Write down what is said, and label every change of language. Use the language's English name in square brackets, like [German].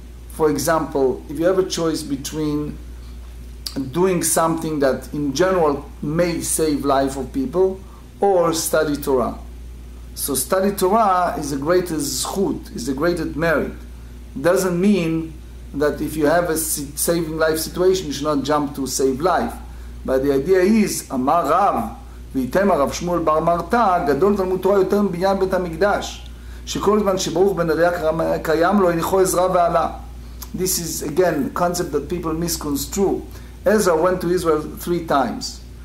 [English] For example, if you have a choice between doing something that in general may save life of people or study Torah. So study Torah is the greatest zchut, is the greatest merit. Doesn't mean that if you have a saving life situation, you should not jump to save life. But the idea is, [Hebrew] Amar Rav, ויתם הרב שמואל בר מרתא, גדול תלמוד תורה יותר מבניין בית המקדש, שכל זמן שברוך בן אריה קיים לו הניחו עזרא ועלה. [English] This is again a concept that people misconstrue. Ezra went to Israel 3 times.